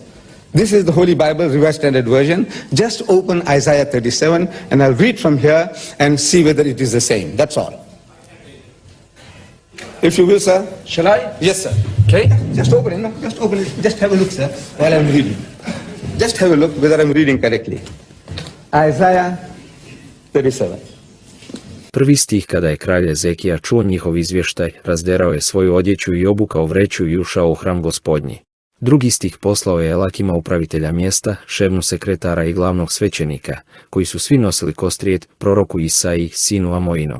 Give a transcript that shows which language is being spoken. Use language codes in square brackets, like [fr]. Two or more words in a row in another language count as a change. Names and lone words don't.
[en] This is the Holy Bible, Revised Standard Version. Just open Isaiah 37, and I'll read from here and see whether it is the same. That's all. If you will, sir. Shall I? Yes, sir. Okay. Just open it. No? Just open it. Just have a look, sir, while I'm reading. Just have a look whether I'm reading correctly. Isaiah 37. [hr] Prvi stih: kada je kralj Ezekija čuo njihov izvještaj, razderao je svoju odjeću i obukao vreću i ušao u hram Gospodnji. Drugi stih: poslao je Elakima, upravitelja mjesta, Šebnu, sekretara i glavnog svećenika, koji su svi nosili kostrijet, proroku Isaiji, sinu Amoinom.